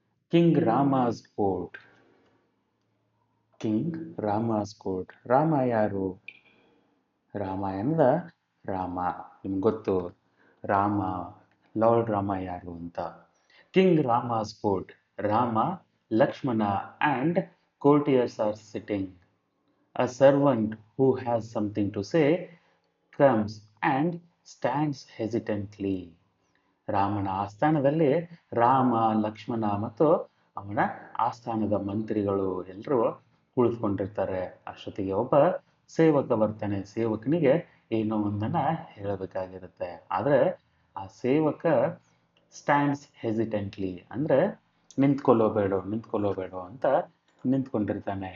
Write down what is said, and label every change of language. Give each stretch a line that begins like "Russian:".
English: King Rama's court. King Rama's court.
Kannada: Rama ಯಾರು? ರಾಮಾಯಣದ ರಾಮ. ನಿಮ್ಗೆ ಗೊತ್ತು ರಾಮ, ಲಾರ್ಡ್ ರಾಮ ಯಾರು ಅಂತ.
English: King Rama's court. Rama, Lakshmana and courtiers are sitting. A servant who has something to say comes and stands hesitantly.
Kannada: ರಾಮನ ಆಸ್ಥಾನದಲ್ಲಿ ರಾಮ, ಲಕ್ಷ್ಮಣ ಮತ್ತು ಅವನ ಆಸ್ಥಾನದ ಮಂತ್ರಿಗಳು ಎಲ್ಲರೂ ಕುಳಿತುಕೊಂಡಿರ್ತಾರೆ. ಅಷ್ಟೊತ್ತಿಗೆ ಒಬ್ಬ ಸೇವಕ ಬರ್ತಾನೆ. ಸೇವಕನಿಗೆ ಏನೋ ಒಂದನ್ನ ಹೇಳಬೇಕಾಗಿರುತ್ತೆ. ಆದರೆ ಆ ಸೇವಕ
English: stands hesitantly
Kannada: ಅಂದರೆ ನಿಂತ್ಕೊಳ್ಳೋಬೇಡ ಅಂತ ನಿಂತ್ಕೊಂಡಿರ್ತಾನೆ.